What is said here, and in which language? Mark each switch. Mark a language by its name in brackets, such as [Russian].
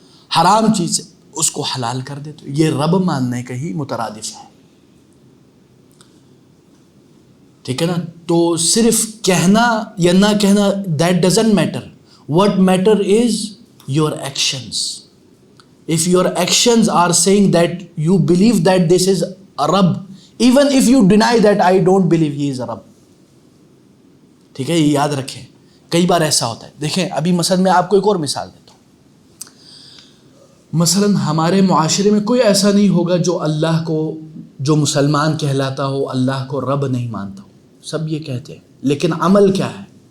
[Urdu] حرام چیز ہے اس کو حلال کر دیتے ہو؟ یہ رب ماننے کا ہی مترادف ہے، ٹھیک ہے نا؟ تو صرف کہنا یا نہ کہنا [English] That doesn't matter, what matter is your actions. If your actions are saying that you believe that this is a Rabb, even if you deny that I don't believe he is a Rabb. [Urdu] ٹھیک ہے، یہ یاد رکھیں، کئی بار ایسا ہوتا ہے۔ دیکھیں ابھی مثلا میں آپ کو ایک اور مثال دیتا ہوں، مثلا ہمارے معاشرے میں کوئی ایسا نہیں ہوگا جو اللہ کو، جو مسلمان کہلاتا ہو اللہ کو رب نہیں مانتا ہو، سب یہ کہتے ہیں، لیکن عمل کیا ہے؟